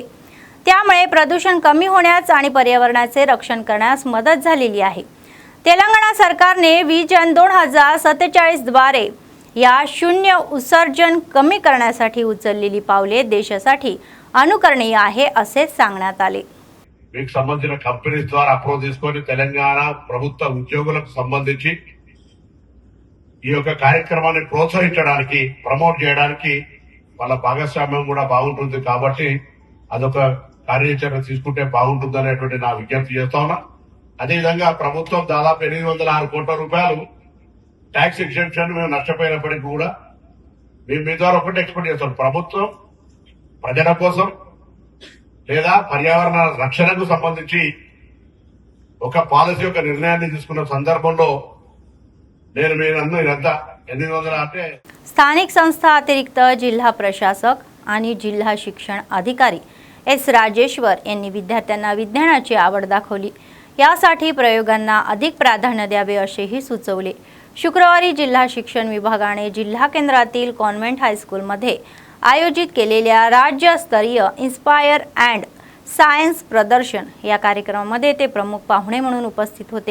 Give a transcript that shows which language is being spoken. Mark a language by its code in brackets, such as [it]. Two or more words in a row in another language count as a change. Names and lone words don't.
[mr] त्यामुळे प्रदूषण कमी होण्यास आणि पर्यावरणाचे रक्षण करण्यास मदत झालेली आहे। तेलंगणा सरकारने विजन 2047 द्वारे या शून्य उत्सर्जन कमी करण्यासाठी उचललेली पावले देशासाठी अनुकरणीय आहे असे सांगण्यात आले। [te] మీకు సంబంధించిన కంపెనీస్ ద్వారా అప్రోచ్ తీసుకొని తెలంగాణ ప్రభుత్వ ఉద్యోగులకు సంబంధించి ఈ యొక్క కార్యక్రమాన్ని ప్రోత్సహించడానికి, ప్రమోట్ చేయడానికి వాళ్ళ భాగస్వామ్యం కూడా బాగుంటుంది కాబట్టి అదొక కార్యాచరణ తీసుకుంటే బాగుంటుందనేటువంటి నా విజ్ఞప్తి చేస్తా ఉన్నా। అదేవిధంగా ప్రభుత్వం దాదాపు 806 కోట్ల రూపాయలు [en] tax exemption [te] మేము నష్టపోయినప్పటికీ కూడా మేము మీ ద్వారా ఒకటి ఎక్స్పెక్ట్ చేస్తాం, ప్రభుత్వం ప్రజల కోసం లేదా పర్యావరణ రక్షణకు సంబంధించి ఒక పాలసీ యొక్క నిర్ణయాన్ని తీసుకున్న సందర్భంలో నేను మీరందరూ ఇదంతా 800 అంటే [mr] स्थानिक संस्था अतिरिक्त जिल्हा प्रशासक आणि जिल्हा शिक्षण अधिकारी S राजेश्वर यांनी विद्यार्थ्यांना विज्ञानाची आवड दाखवली। यासाठी प्रयोगांना अधिक प्राधान्य द्यावे असेही सुचवले। शुक्रवारी जिल्हा शिक्षण विभागाने जिल्हा केंद्रातील कॉन्व्हेंट हायस्कूलमध्ये आयोजित केलेल्या राज्यस्तरीय इन्स्पायर अँड सायन्स प्रदर्शन या कार्यक्रमामध्ये ते प्रमुख पाहुणे म्हणून उपस्थित होते।